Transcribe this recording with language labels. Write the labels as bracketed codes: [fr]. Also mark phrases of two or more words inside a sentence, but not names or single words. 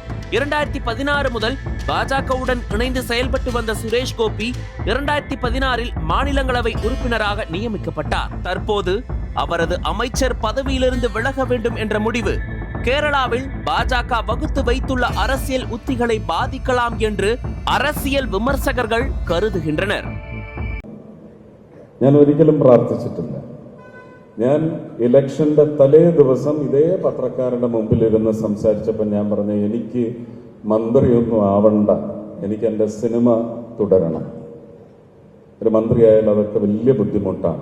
[ta] 2016 முதல் பாஜகவுடன் இணைந்து செயல்பட்டு வந்த சுரேஷ் கோபி 2016இல் மாநிலங்களவை உறுப்பினராக நியமிக்கப்பட்டார். தற்போது அவரது அமைச்சர் பதவியிலிருந்து விலக வேண்டும் என்ற முடிவு கேரளாவில் பாஜக வகுத்து வைத்துள்ள அரசியல் உத்திகளை பாதிக்கலாம் என்று அரசியல் விமர்சகர்கள் கருதுகின்றனர். [ml] ഞാൻ ഒരിക്കലും പ്രാർത്ഥിച്ചിട്ടില്ല. ഞാൻ ഇലക്ഷന്റെ തലേ ദിവസം ഇതേ പത്രക്കാരുടെ മുമ്പിലിരുന്ന് സംസാരിച്ചപ്പോൾ ഞാൻ പറഞ്ഞു, എനിക്ക് മന്ത്രിയൊന്നും ആവണ്ട, എനിക്ക് എൻ്റെ സിനിമ തുടരണം. ഒരു മന്ത്രിയായാൽ അതൊക്കെ വലിയ ബുദ്ധിമുട്ടാണ്.